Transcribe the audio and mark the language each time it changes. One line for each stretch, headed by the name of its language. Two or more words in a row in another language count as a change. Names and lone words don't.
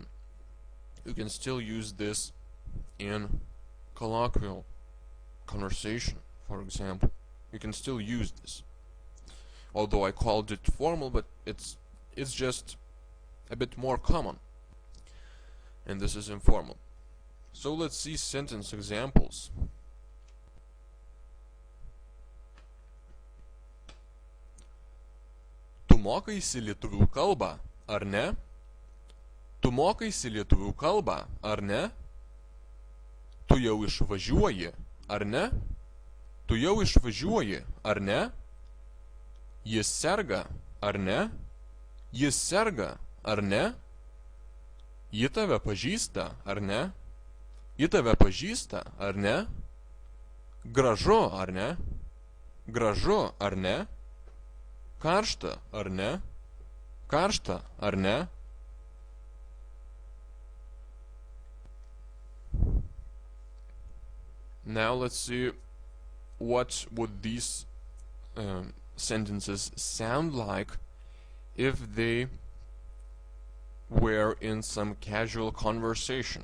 English: You can still use this in colloquial conversation, for example. You can still use this. Although I called it formal, but it's just a bit more common. And this is informal. So let's see sentence examples.
Lithuanian: Tu mokaisi lietuvių kalbą, ar ne? Tu mokaisi lietuvių kalbą, ar ne? Tu jau išvažiuoji, ar ne? Tu jau išvažiuoji, ar ne? Jis serga, ar ne? Jis serga, ar ne? Ji tave pažįsta, ar ne? Ji tave pažįsta, ar ne? Gražu, ar ne? Gražu, ar ne? Karšta, ar ne? Karšta, ar ne?
English: Now let's see what would these sentences sound like if they were in some casual conversation.